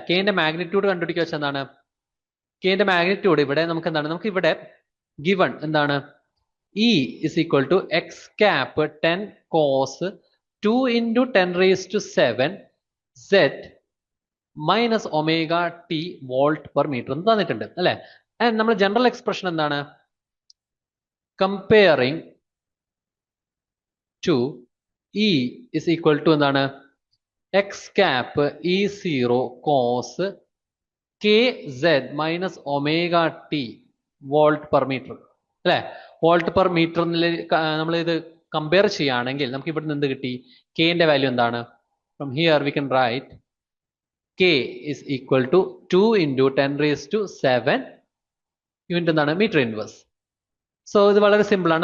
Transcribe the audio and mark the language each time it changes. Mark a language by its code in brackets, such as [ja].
[ml] കെന്റെ magnitude കണ്ടുപിടിക്കുക വെച്ചാൽ എന്താണ്? കെന്റെ മാഗ്നിറ്റ്യൂഡ് ഇവിടെ നമുക്ക് എന്താണ്, നമുക്ക് ഇവിടെ ഗിവൺ എന്താണ്? [en] E is equal to X cap 10 cos 2 × 10⁷ z minus omega T volt per metre എന്ന് തന്നിട്ടുണ്ട് അല്ലെ. [ml] ആൻഡ് നമ്മൾ ജനറൽ എക്സ്പ്രഷൻ എന്താണ്? Comparing to E is equal to എന്താണ്? x cap E0 cos kz minus omega T volt per metre അല്ലെ. Volt per metre നമ്മൾ ഇത് compare ചെയ്യുകയാണെങ്കിൽ നമുക്ക് ഇവിടെ നിന്ന് എന്ത് കിട്ടി? കെന്റെ വാല്യൂ എന്താണ്? [en] From here we can write k is equal to 2 × 10⁷ unit എന്താണ്? Metre inverse. [ml] സോ ഇത് വളരെ സിമ്പിൾ ആണ്.